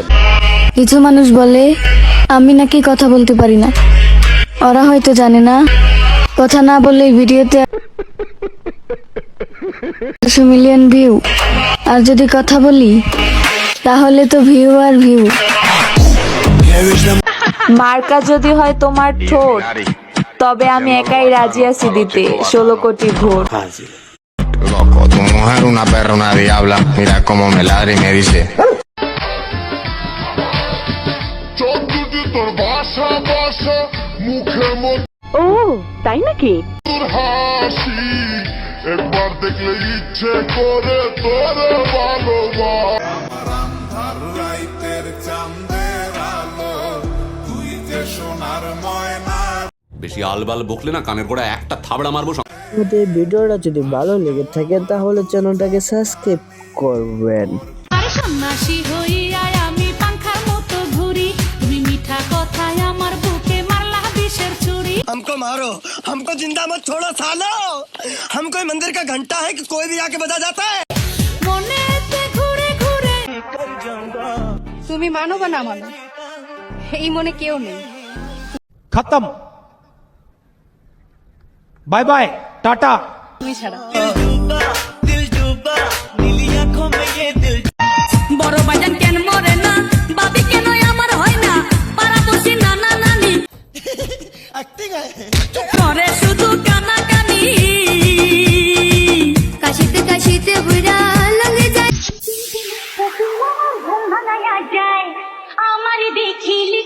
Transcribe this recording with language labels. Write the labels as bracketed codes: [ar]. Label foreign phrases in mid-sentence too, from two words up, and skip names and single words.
[bn] কিছু মানুষ বলে আমি নাকি কথা বলতে পারি না, ওরা হয়তো জানে না কথা না বললে ভিডিওতে 100 মিলিয়ন ভিউ, আর যদি কথা বলি তাহলে তো ভিউ আর ভিউ। মার্কা যদি হয় তোমার ঠোঁট তবে আমি একাই রাজি আছি দিতে 16 কোটি ভোট [es] Loco, tu mujer una perra, una diabla. Mira cómo me ladra y me dice. [bn] ও তাই নাকি একবার দেখলে ইচ্ছে করে তোরে বেশি আলবাল বকলে না কানের গোড়া একটা থাবড়া মারবো। আমাদের ভিডিওটা যদি ভালো লেগে থাকে তাহলে চ্যানেলটাকে সাবস্ক্রাইব করবেন। আরে সন্ন্যাসী হইয়া আমি পাংখার মতো ঘুরি, তুমি মিঠা কথায় আমার বুকে মারলা বিষের ছুরি। [hi] हमको मारो, हमको जिंदा मत छोड़ो सालो। हम कोई मंदिर का घंटा है कि कोई भी आके बजा जाता है। [bn] মনেতে ঘুরে ঘুরে তুমি মানো বা না মানো এই মনে কেউ নেই খতম [en] bye bye [bn] টাটা তুমি ছাড়া বড় বাজান কেন মরে না, বাবি কেন আমার হয় না, পাড়াপড়শি নানা নানি করে শুধু কানাকানি, কাশিতে কাশিতে বুড়া লাগে যায় ঘুম ভাঙায়া যায় আমার দেখিলি